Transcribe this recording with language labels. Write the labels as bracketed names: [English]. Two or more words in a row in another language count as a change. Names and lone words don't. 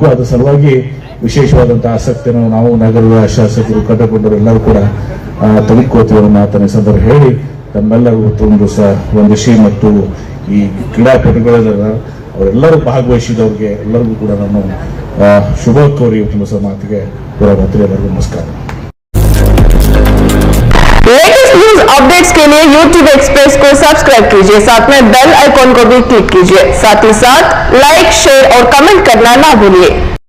[Kannada] ಅದರ ಸಲುವಾಗಿ ವಿಶೇಷವಾದಂತಹ ಆಸಕ್ತಿಯನ್ನು ನಾವು ನಗರದ ಶಾಸಕರು, ಕಟ್ಟಕೊಂಡರು ಎಲ್ಲರೂ ಕೂಡ ತೆಗೆದುಕೋತೀವಿ ಅನ್ನೋ ಮಾತನ್ನ ಸಂದರ್ಭ ಹೇಳಿ ತಮ್ಮೆಲ್ಲರಿಗೂ ಒಂದು ವಂದಿಸಿ ಮತ್ತು ಈ ಕ್ರೀಡಾಪಟುಗಳೆಲ್ಲ ಅವರೆಲ್ಲರೂ ಭಾಗವಹಿಸಿದವ್ರಿಗೆ ಎಲ್ಲರಿಗೂ ಕೂಡ ನಾನು ಶುಭ ಕೋರಿ ಇವತ್ತು ಮಾತಿಗೆ ಕೂಡ ಎಲ್ಲರಿಗೂ ನಮಸ್ಕಾರ. [English] latest news updates [Hindi] के लिए YouTube एक्सप्रेस को सब्सक्राइब कीजिए, साथ में [English] bell icon [Hindi] को भी क्लिक कीजिए, साथ ही साथ लाइक, शेयर और कमेंट करना ना भूलिए।